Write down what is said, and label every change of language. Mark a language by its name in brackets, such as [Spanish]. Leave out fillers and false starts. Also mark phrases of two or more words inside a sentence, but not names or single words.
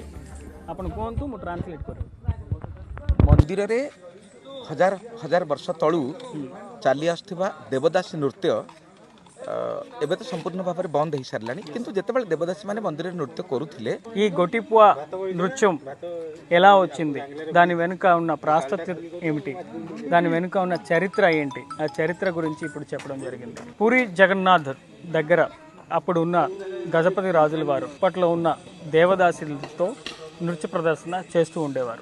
[Odia] అప్పుడు କୁହନ୍ତୁ ମୁଁ ଟ୍ରାନ୍ସଲେଟ୍ କରିବି. ମନ୍ଦିରରେ ହଜାର ହଜାର ବର୍ଷ ତଳୁ ଚାଲି ଆସୁଥିବା ଦେବଦାସୀ ନୃତ୍ୟ ଏବେ ତ ସମ୍ପୂର୍ଣ୍ଣ ଭାବରେ ବନ୍ଦ ହେଇସାରିଲାଣି. କିନ୍ତୁ ଯେତେବେଳେ ଦେବଦାସୀମାନେ ମନ୍ଦିରରେ ନୃତ୍ୟ କରୁଥିଲେ, [Telugu] ఈ గొట్టిపువ నృత్యం ఎలా వచ్చింది, దాని వెనుక ఉన్న ప్రాశస్త్యం ఏమిటి, దాని వెనుక ఉన్న చరిత్ర ఏంటి, ఆ చరిత్ర గురించి ఇప్పుడు చెప్పడం జరిగింది. పూరీ జగన్నాథ్ దగ్గర అప్పుడు ఉన్న గజపతి రాజుల వారు అప్పట్లో ఉన్న దేవదాసులతో నృత్య ప్రదర్శన చేస్తూ ఉండేవారు.